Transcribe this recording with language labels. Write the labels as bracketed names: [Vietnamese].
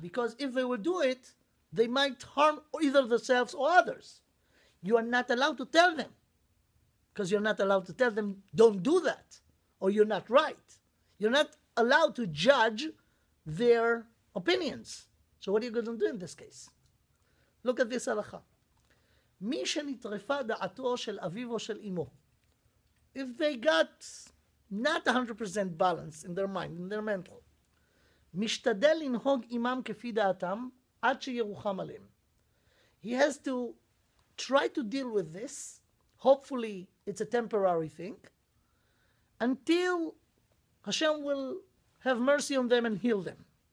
[English] Because if they will do it, they might harm either themselves or others. You are not allowed to tell them. Because you're not allowed to tell them, don't do that. Or you're not right. You're not allowed to judge their opinions. So what are you going to do in this case? Look at this halacha. [Hebrew] מי שנטרפה דעתו של אביו או של אמו. [English] If they got not 100% balance in their mind, in their mental, [Hebrew] משתדל לנהוג עמם כפי דעתם עד שירוחם עליהם. [English] He has to try to deal with this. Hopefully it's a temporary thing until Hashem will have mercy on them and heal them.